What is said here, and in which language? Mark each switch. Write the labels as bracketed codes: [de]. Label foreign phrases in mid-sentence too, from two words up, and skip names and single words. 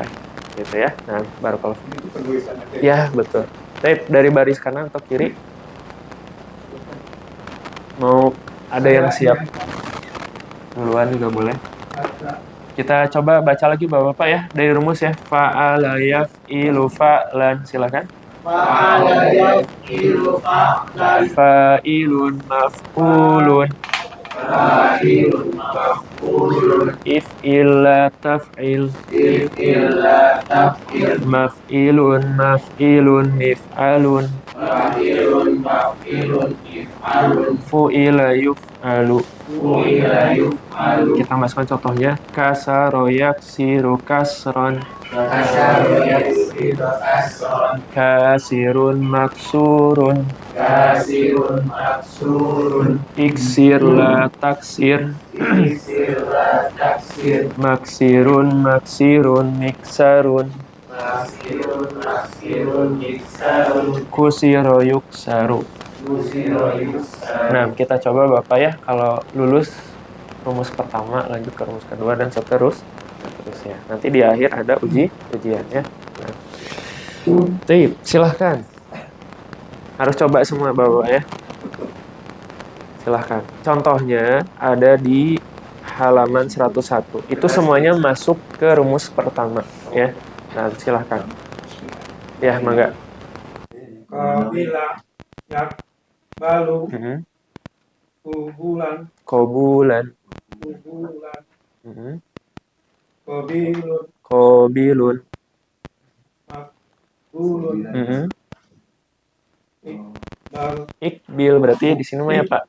[id] Gitu ya. Nah, baru kalau. Ya betul. Tapi dari baris kanan atau kiri? Mau ada yang siap? Duluan juga boleh. Kita coba baca lagi Bapak-bapak ya dari rumus ya. [ar] فعل يفعل فعلا. Silakan. فعل يفعل فعلا. فاعل مفعول. فاعل مفعول. افعل لا تفعل. افعل لا تفعل. مفعل مفعال. فاعل مفعل إفعال. فعل يفعل. فعل يفعل. [id] Kita masukkan contohnya. [ar] كسر يكسر كسرا. كسر يكسر كسرا. كاسر مكسور. كاسر مكسور. اكسر لا تكسر. اكسر لا تكسر. مكسر مكسار. مكسر مكسار. كسر يكسر. كسر يكسر. [id] Nah, kita coba Bapak ya, kalau lulus rumus pertama, lanjut ke rumus kedua, dan seterusnya. Nanti di akhir ada ujiannya. Nah. Tip, silahkan. Harus coba semua Bapak ya. Silahkan. Contohnya ada di halaman 101. Itu semuanya masuk ke rumus pertama ya. Nah, silahkan. Ya, mangga. [ar] قبل يقبل قبولا قبولا. قابل. ulun [id] Ikbil berarti di sini mah ya Pak.